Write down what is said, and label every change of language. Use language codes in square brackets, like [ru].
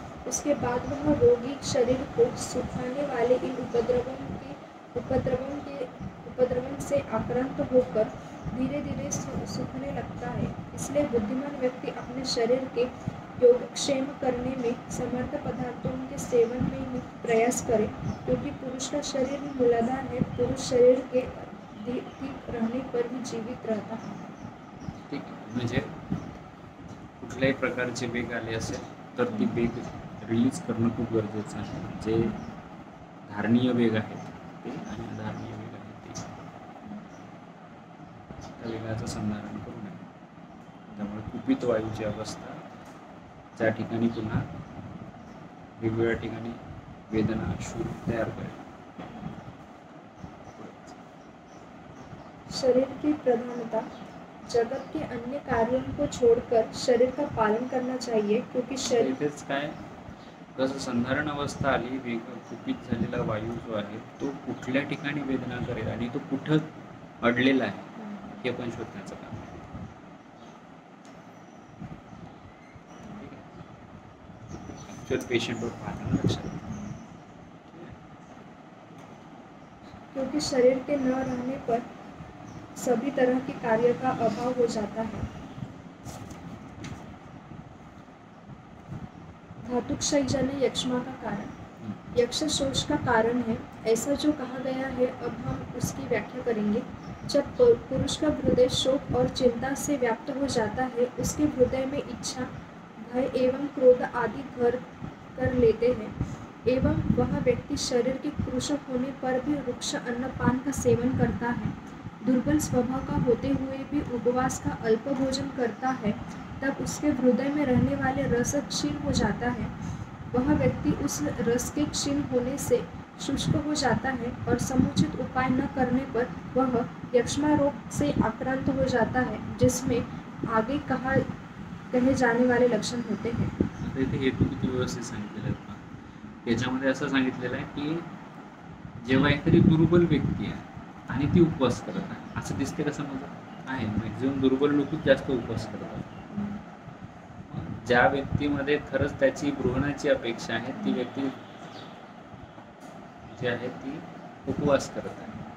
[hi] उसके बाद वह रोगी शरीर को सुखाने वाले इन उपद्रवों से आक्रांत होकर धीरे धीरे सूखने लगता है. इसलिए बुद्धिमान व्यक्ति अपने शरीर के योगक्षेम करने में समर्थ पदार्थों के सेवन में प्रयास करे, क्योंकि पुरुष का शरीर मूलाधार है. पुरुष शरीर के ठीक रहने पर भी जीवित रहता है. [mr] ठीक, म्हणजे कुठल्याही प्रकारचे वेग आले असेल तर ती वेग रिलीज करणं खूप गरजेचं आहे. जे धारणीय वेग आहेत ते आणि अधारणीय वेग आहेत ते, त्या वेगाचं संधारण करू नये. त्यामुळे कुपित वायूची अवस्था त्या ठिकाणी पुन्हा वेगवेगळ्या ठिकाणी वेदना शूल तयार करेल. [hi] शरीर की प्रधानता. जगत के अन्य कार्यों को छोड़कर शरीर का पालन करना चाहिए, क्योंकि शरीर [mr] इथेच काय, जसं संधारण अवस्था आली, वेग कुपित झालेला वायू जो आहे तो कुठल्या ठिकाणी वेदना करेल आणि तो कुठं अडलेला आहे हे पण शोधण्याचं काम आहे. ॲक्च्युअल पेशंटवर पाहताना लक्षात, [hi] क्योंकि शरीर के न रहने पर सभी तरह के कार्य का अभाव हो जाता है. धातुक्षयजन्य यक्ष्मा का कारण. यक्ष शोष का कारण है, ऐसा जो कहा गया है. अब हम उसकी व्याख्या करेंगे. जब पुरुष का हृदय शोक और चिंता से व्याप्त हो जाता है, उसके हृदय में इच्छा, भय एवं क्रोध आदि घर कर लेते हैं एवं वह व्यक्ति शरीर के कृश होने पर भी रुक्ष अन्नपान का सेवन करता है, दुर्बल स्वभाव का होते हुए भी उपवास का अल्प भोजन करता है, तब उसके हृदय में रहने वाले रस क्षीण हो जाता है। वह व्यक्ति उस रस के क्षीण होने से शुष्क हो जाता है और समुचित उपाय न करने पर वह यक्ष्मा रोग से आक्रांत हो जाता है, जिसमें आगे कहे जाने वाले लक्षण होते हैं। [mr] आता इथे हेतू किती व्यवस्थित सांगितलेले आहेत ना. याच्यामध्ये असं सांगितलेलं आहे की जेव्हा एखादी दुर्बल व्यक्ती आहे आणि ती उपवास करत आहे, असं दिसते का समजा आहे, मॅक्झिमम दुर्बल लोकच जास्त उपवास करतात. ज्या व्यक्तीमध्ये खरंच त्याची गृहणाची अपेक्षा आहे ती व्यक्ती जी आहे ती उपवास करत आहे.